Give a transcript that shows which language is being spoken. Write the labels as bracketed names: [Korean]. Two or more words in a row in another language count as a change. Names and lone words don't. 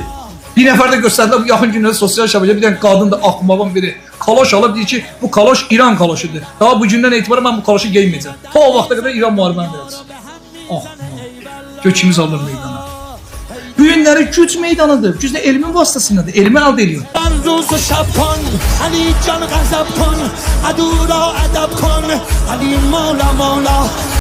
[Azerbaijani] Bir nəfər də göstərdilər bu yaxın günlərdə sosial şəbəkədə bir dənə qadın da axmağın biri kaloş alıb deyir ki, bu kaloş İran kaloşudur. Daha bu gündən etibarən mən bu kaloşu geyməyəcəm. Ta o vaxta qədər İran müharibəni verəcək. Axmaq. Gökimiz alır meydana. Bu günləri güc meydanıdır. Güc də elmin vasitəsindədir. Elmi əldə ediyor. [Persian] روز و شب کن علی جان غضب کن عدو را ادب کن علی مولا مولا